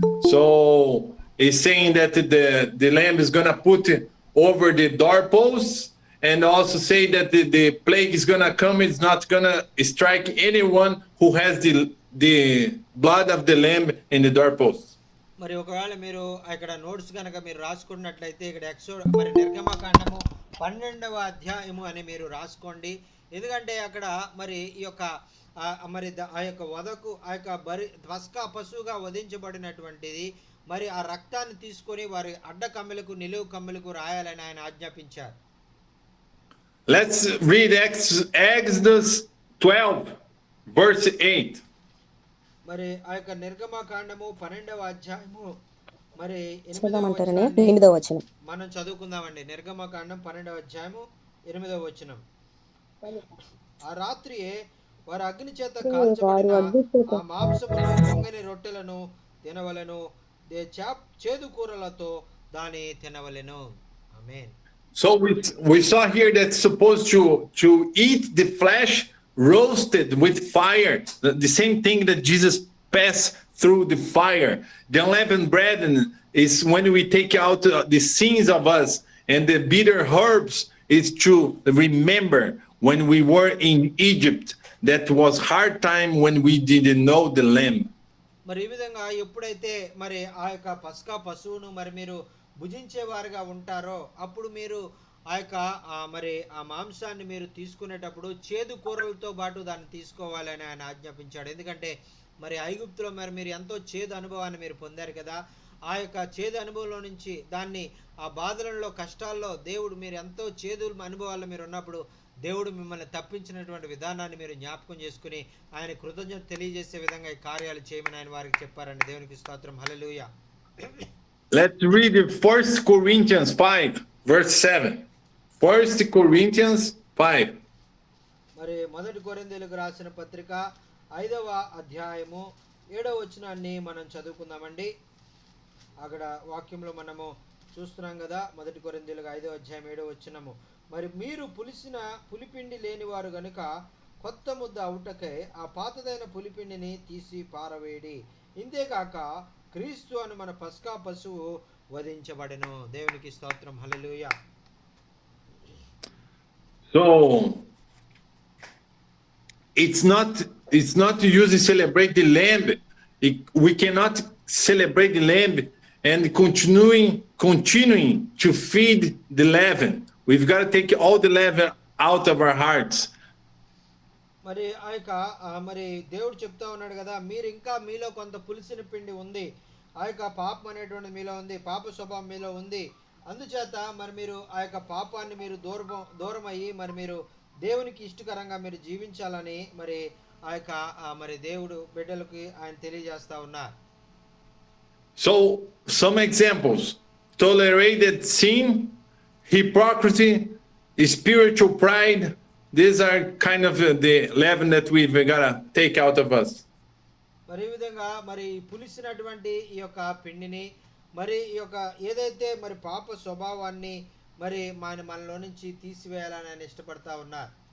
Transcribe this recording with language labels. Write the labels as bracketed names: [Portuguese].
[English] So it's saying that the lamb is going to put over the doorposts and also say that the plague is going to come. It's not going to strike anyone who has the blood of the lamb in the doorpost. [Telugu] మరి ఒకవేళ మీరు ఇక్కడ notes కనుక మీరు రాసుకున్నట్లయితే ఇక్కడ మరి నిర్గమకాండము 12వ అధ్యాయము అని మీరు రాసుకోండి. ఎందుకంటే అక్కడ మరి ఈ యొక్క మరి ఆ యొక్క వధకు ఆ యొక్క పస్కా పశువుగా వధించబడినటువంటిది మరి ఆ రక్తాన్ని తీసుకొని వారి అడ్డ కమ్మెలకు నిలువు కమ్మెలకు రాయాలని ఆయన ఆజ్ఞాపించారు. [English] Let's read Exodus 12 verse 8. [Telugu] మరి ఆ యొక్క నిర్గమకాండము 12వ అధ్యాయము మరి 8వ వచనం మనం చదువుకుందామండి. నిర్గమకాండం 12వ అధ్యాయము 8వ వచనం. ఆ రాత్రియే వారు అగ్ని చేత కాల్చబడిన ఆ మాంసమును పొంగని రొట్టెలను తినవలెను, చేదు కూరలతో దాని తినవలెను. ఆమేన్. [English] So we saw here that's supposed to eat the flesh roasted with fire, the same thing that Jesus passed through the fire. The unleavened bread is when we take out the sins of us, and the bitter herbs is to remember when we were in Egypt. That was hard time when we didn't know the lamb. [Telugu] మరి ఈ విధంగా ఎప్పుడైతే మరి ఆ యొక్క పస్కా పశువును మరి మీరు భుజించేవారుగా ఉంటారో అప్పుడు మీరు ఆ యొక్క మరి ఆ మాంసాన్ని మీరు తీసుకునేటప్పుడు చేదు కూరలతో పాటు దాన్ని తీసుకోవాలని ఆయన ఆజ్ఞాపించాడు. ఎందుకంటే మరి ఐగుప్తులో మరి మీరు ఎంతో చేదు అనుభవాన్ని మీరు పొందారు కదా. ఆ యొక్క చేదు అనుభవంలో నుంచి దాన్ని ఆ బాధలలో కష్టాల్లో దేవుడు మీరు ఎంతో చేదు అనుభవాల్లో మీరు ఉన్నప్పుడు దేవుడు మిమ్మల్ని తప్పించినటువంటి విధానాన్ని మీరు జ్ఞాపకం చేసుకుని ఆయన కృతజ్ఞత తెలియజేసే విధంగా ఈ కార్యాలు చేయమని ఆయన వారికి చెప్పారండి. దేవునికి స్తోత్రం. హల్లెలూయా. [English] Let's read 1 Corinthians 5 verse 7. 1 Corinthians 5. [Telugu] మరి మొదటి కొరింథీయులకు రాసిన పత్రిక 5వ అధ్యాయము 7వ వచనాన్ని మనం చదువుకుందామండి. అక్కడ వాక్యంలో మనము చూస్తున్నాం కదా. మొదటి కొరింథీయులకు 5వ అధ్యాయం 7వ వచనము. మరి మీరు పులిపిండి లేనివారు గనుక కొత్త ముద్ద అవుటకై ఆ పాతదైన పులిపిండిని తీసి పారవేడి. ఇంతేకాక క్రీస్తు అను మన పస్కా పశువు వధించబడెను. దేవునికి స్తోత్రం. హల్లెలూయా. [English] So it's not to use to celebrate the lamb. We cannot celebrate the lamb and continuing to feed the leaven. We've got to take all the leaven out of our hearts. [Telugu] మరి ఆ యొక్క మరి దేవుడు చెప్తా ఉన్నాడు కదా, మీరు ఇంకా మీలో కొంత పులిసిన పిండి ఉంది, ఆ యొక్క పాపం అనేటువంటిది మీలో ఉంది, పాప స్వభావం మీలో ఉంది. అందుచేత మరి మీరు ఆ యొక్క పాపాన్ని మీరు దూరం అయ్యి మరి మీరు దేవునికి ఇష్టకరంగా మీరు జీవించాలని మరి ఆ యొక్క మరి దేవుడు బిడ్డలకి ఆయన తెలియజేస్తా ఉన్నారు. [English] So some examples: tolerated sin, hypocrisy, spiritual pride. These are kind of the leaven that we've got to take out of us. [Telugu] మరి ఈ విధంగా మరి పులిసినటువంటి ఈ యొక్క పిండిని మరి ఈ యొక్క ఏదైతే మరి పాప స్వభావాన్ని మరి మనలో నుంచి తీసివేయాలని ఆయన ఇష్టపడతా ఉన్నారు.